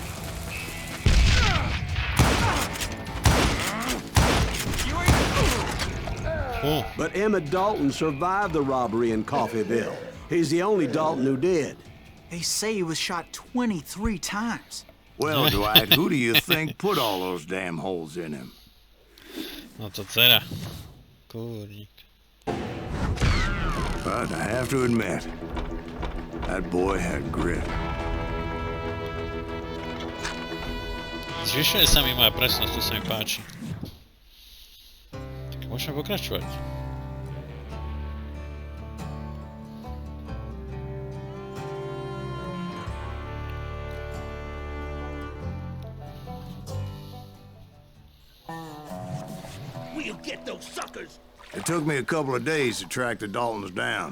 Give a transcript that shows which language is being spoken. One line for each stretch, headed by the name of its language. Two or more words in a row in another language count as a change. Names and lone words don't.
English: You ain't... But Emmett Dalton survived the robbery in Coffeyville. He's the only Dalton who did. They say he was shot 23 times. Well, Dwight, who do you think put all those damn holes in him?
Slovak: No to teda. Kurník.
English: But I have to admit, that boy had grit.
Slovak: Zvyšuje sa mi moja presnosť, to sa mi páči. Tak môžeme pokračovať.
English: We'll get those suckers! It took me a couple of days to track the Daltons down.